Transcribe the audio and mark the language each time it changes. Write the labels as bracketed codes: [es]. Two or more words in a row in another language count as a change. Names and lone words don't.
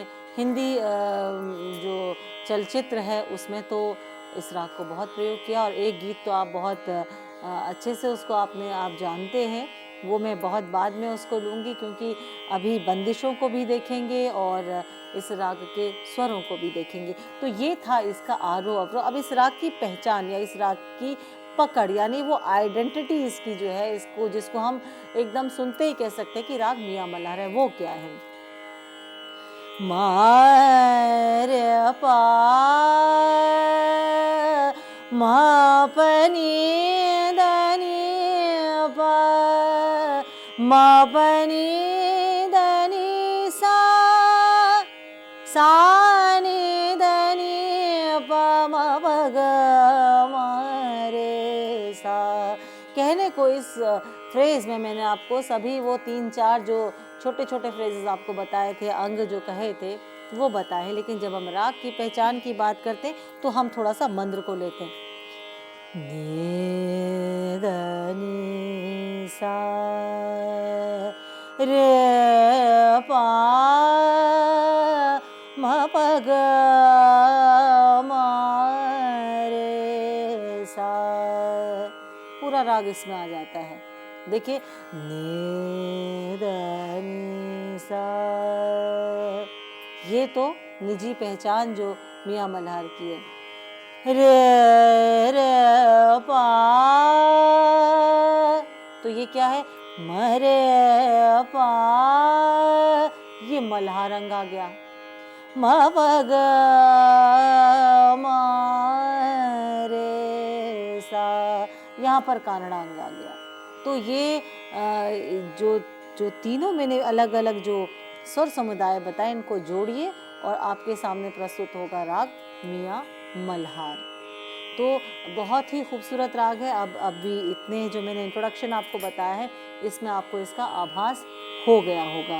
[hi] हिंदी जो चलचित्र है उसमें तो इस राग को बहुत प्रयोग किया, और एक गीत तो आप बहुत अच्छे से उसको आप जानते हैं, वो मैं बहुत बाद में उसको लूँगी, क्योंकि अभी बंदिशों को भी देखेंगे और इस राग के स्वरों को भी देखेंगे। तो ये था इसका आरोह अवरोह। अब इस राग की पहचान या इस राग की पकड़, यानी वो आइडेंटिटी इसकी जो है, इसको जिसको हम एकदम सुनते ही कह सकते हैं कि राग मियां मल्हार है, वो क्या है? मा रे पा मा पनी धनी पा मा पनी धनी सा सा नि धनी पा मा प ग मा रे सा। कहने को इस फ्रेज में मैंने आपको सभी वो 3-4 जो छोटे छोटे फ्रेजेस आपको बताए थे, अंग जो कहे थे वो बताए, लेकिन जब हम राग की पहचान की बात करते हैं तो हम थोड़ा सा मंद्र को लेते हैं। नि ध नि सा रे पा म प ग म रे सा, पूरा राग इसमें आ जाता है। देखिए, नि ध नि सा, ये तो निजी पहचान जो मियां मल्हार की है। रे रे पा, तो ये क्या है? मरे पा, ये मल्हार अंग आ गया। म प ग म रे सा, यहाँ पर कानड़ा अंग आ गया। तो ये जो तीनों मैंने अलग अलग जो स्वर समुदाय बताए, इनको जोड़िए और आपके सामने प्रस्तुत होगा राग मियां मल्हार। तो बहुत ही खूबसूरत राग है। अब भी इतने जो मैंने इंट्रोडक्शन आपको बताया है, इसमें आपको इसका आभास हो गया होगा।